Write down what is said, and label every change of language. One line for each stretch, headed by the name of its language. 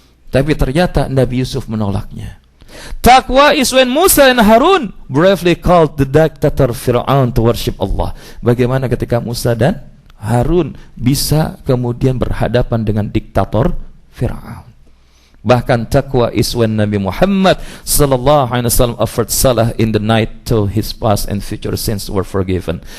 Indonesian: Tapi ternyata Nabi Yusuf menolaknya.
English: Taqwa is when Musa and Harun bravely called the dictator Fir'aun to worship Allah.
Indonesian: Bagaimana ketika Musa dan Harun bisa kemudian berhadapan dengan diktator Fir'aun.
English: Bahkan taqwa is when Nabi Muhammad sallallahu alaihi wasallam offered salah in the night till his past and future sins were forgiven.